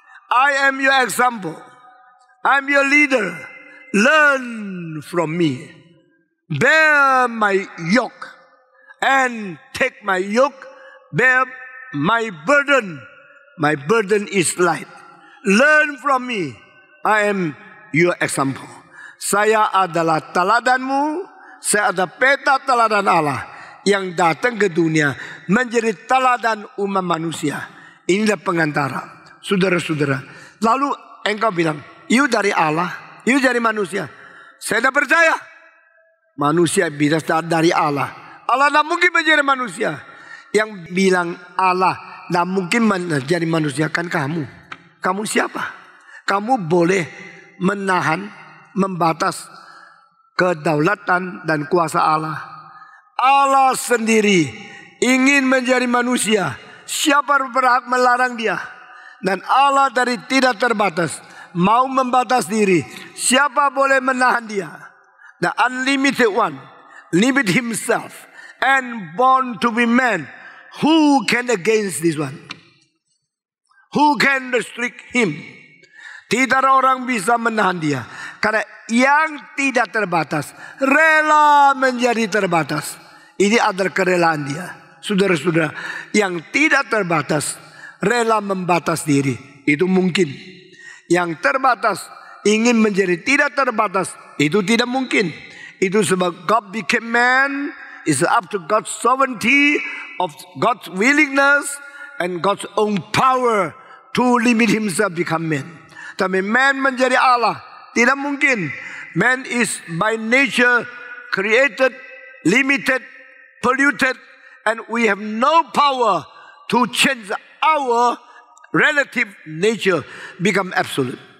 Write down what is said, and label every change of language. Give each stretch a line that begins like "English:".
English: I am your example, I am your leader. Learn from me, bear my yoke, and take my yoke, bear my burden. My burden is light. Learn from me, I am your example.
Indonesian: Saya adalah teladanmu, saya ada peta teladan Allah yang datang ke dunia menjadi teladan umat manusia. Inilah pengantara, saudara-saudara. Lalu engkau bilang, you dari Allah, you dari manusia. Saya tidak percaya. Manusia bisa dari Allah. Allah tidak mungkin menjadi manusia. Yang bilang Allah tidak mungkin menjadi manusia kan kamu. Kamu siapa? Kamu boleh menahan, membatas kedaulatan dan kuasa Allah. Allah sendiri ingin menjadi manusia. Siapa berhak melarang dia? Dan Allah dari tidak terbatas mau membatas diri. Siapa boleh menahan dia?
English: The unlimited one limit himself and born to be man. Who can against this one? Who can restrict him?
Indonesian: Tidak ada orang bisa menahan dia. Karena yang tidak terbatas rela menjadi terbatas. Ini adalah kerelaan dia. Saudara-saudara, yang tidak terbatas rela membatas diri. Itu mungkin. Yang terbatas ingin menjadi tidak terbatas. Itu tidak mungkin. Itu sebab
English: God became man. It's up to God's sovereignty, of God's willingness, and God's own power to limit himself become man.
Indonesian: Tapi man menjadi Allah tidak mungkin.
English: Man is by nature created, limited, polluted, and we have no power to change our relative nature become absolute.